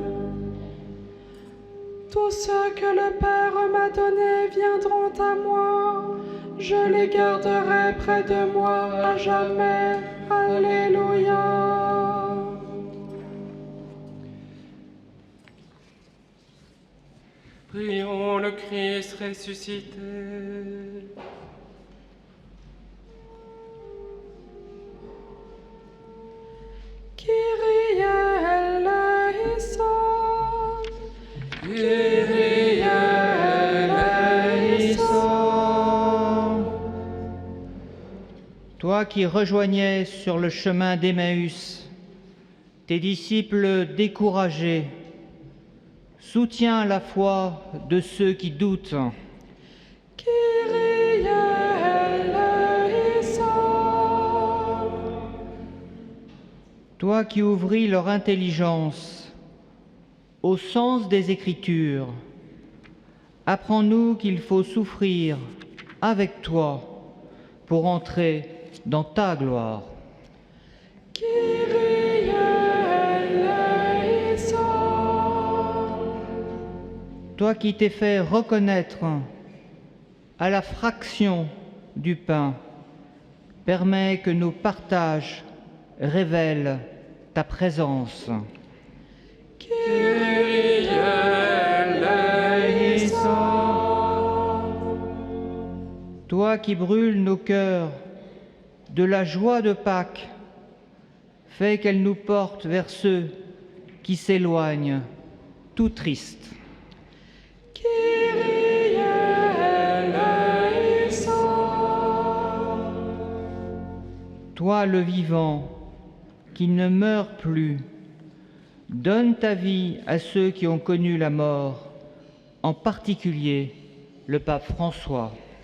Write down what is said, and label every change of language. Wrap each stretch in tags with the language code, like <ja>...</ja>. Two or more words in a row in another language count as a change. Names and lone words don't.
<fr>Tous ceux que le Père m'a donnés viendront à moi. Je les garderai près de moi à jamais. Alléluia. Prions le Christ ressuscité.</fr> <el>Κύριε ελέησον. Κύριε ελέησον.</el> <fr>Toi qui rejoignais sur le chemin d'Emmaüs tes disciples découragés, soutiens la foi de ceux qui doutent.</fr> <el>Κύριε ελέησον.</el> <fr>Toi qui ouvris leur intelligence au sens des Écritures, apprends-nous qu'il faut souffrir avec toi pour entrer dans ta gloire.</fr> <el>Κύριε ελέησον.</el> <fr>Toi qui t'es fait reconnaître à la fraction du pain, permets que nos partages révèlent ta présence.</fr> <el>Κύριε ελέησον.</el> <fr>Toi qui brûles nos cœurs de la joie de Pâques, fais qu'elle nous porte vers ceux qui s'éloignent, tout tristes.</fr> <el>Κύριε ελέησον.</el> <fr>Toi le vivant, qui ne meurt plus, donne ta vie à ceux qui ont connu la mort, en particulier le pape François.</fr>